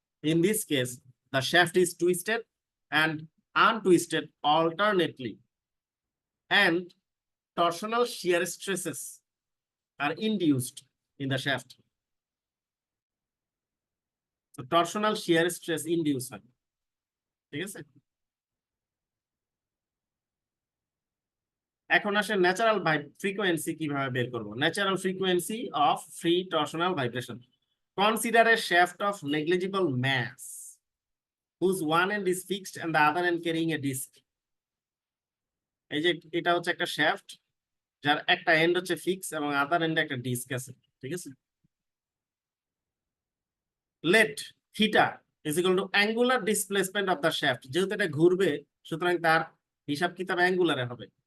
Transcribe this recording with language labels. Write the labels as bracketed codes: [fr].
[en] In this case, the shaft is twisted and untwisted alternately, and torsional shear stresses are induced in the shaft. So torsional shear stress induce [bn] হয়, ঠিক আছে? এখন আসে [en] Natural frequency কিভাবে বের করব। Natural frequency of free torsional vibration. Consider a shaft of negligible mass whose one end is fixed and the other end carrying a disc. [bn] এই যে এটা হচ্ছে একটা শ্যাফট যার একটা এন্ড হচ্ছে ফিক্স এবং আদার এন্ডে একটা ডিস্ক আছে, ঠিক আছে? [en] Let theta is equal to angular displacement of the shaft. [bn] যেহেতু এটা ঘুরবে সুতরাং তার হিসাব কিতাব অ্যাঙ্গুলারে হবে।